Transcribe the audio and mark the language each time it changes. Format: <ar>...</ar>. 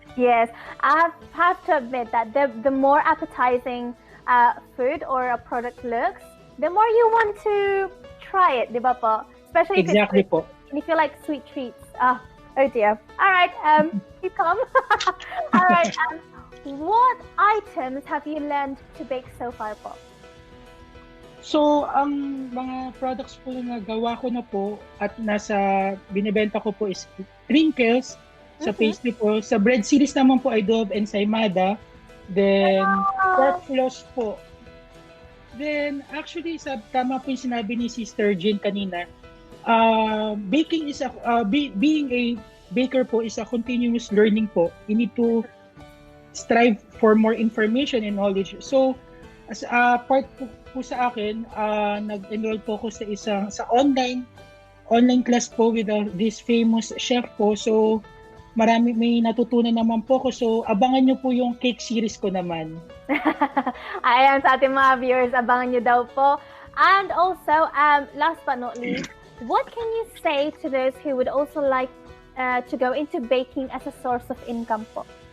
<en>Yes, I have to admit that the more appetizing food or a product looks, the more you want to try it,</en> <tl>di ba po?</tl> <en>Especially if Exactly it's</en> <tl>po.</tl> <en>and if you like sweet treats. Oh dear. All right, keep calm. All right, what items have you learned to bake so far po?</en> <tl>So, ang mga products po na gawa ko na po at binibenta ko po is crinkles, sa pastry po.</tl> <en>Sa bread series naman po, I do have ensaymada. Then, pork floss po. Then, actually,</en> <tl>tama po yung sinabi ni Sister Jean kanina,</tl> <en>baking is being a baker po is a continuous learning po. You need to strive for more information and knowledge.</en> <tl>So, as part po sa akin, nag-enroll po ako sa online class po</tl> <en>with this famous chef</en> <tl>po. So, may natutunan naman po ko. So, abangan nyo po yung cake series ko naman. Ayan, sa ating mga viewers, abangan nyo daw po.</tl> <en>And also, last but not least, what can you say to those who would also like to go into baking as a source of income po?</en>